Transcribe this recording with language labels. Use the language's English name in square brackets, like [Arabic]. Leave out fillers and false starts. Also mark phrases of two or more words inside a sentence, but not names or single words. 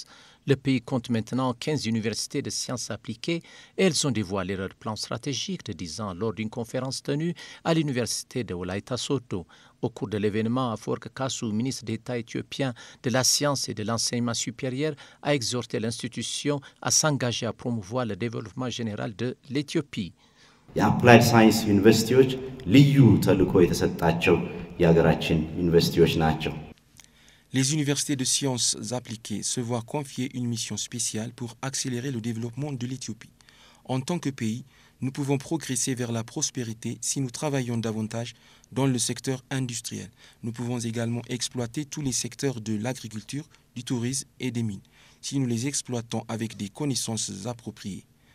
[French] Le pays compte maintenant 15 universités de sciences appliquées et elles ont dévoilé leur plan stratégique de 10 ans lors d'une conférence tenue à l'université de Walaita Sodo. Au cours de l'événement, Afwerki Kassu, ministre d'État éthiopien de la science et de l'enseignement supérieur, a exhorté l'institution à s'engager à promouvoir le développement général de l'Éthiopie. [Amharic] የአፕላይድ ሳይንስ ዩኒቨርሲቲዎች ልዩ ተልዕኮ የተሰጣቸው የሀገራችን ዩኒቨርሲቲዎች ናቸው። [French] Les universités de sciences appliquées se voient confier une mission spéciale pour accélérer le développement de l'Éthiopie. En tant que pays, nous pouvons progresser vers la prospérité si nous travaillons davantage dans le secteur industriel. Nous pouvons également exploiter tous les secteurs de l'agriculture, du tourisme et des mines, si nous les exploitons avec des connaissances appropriées.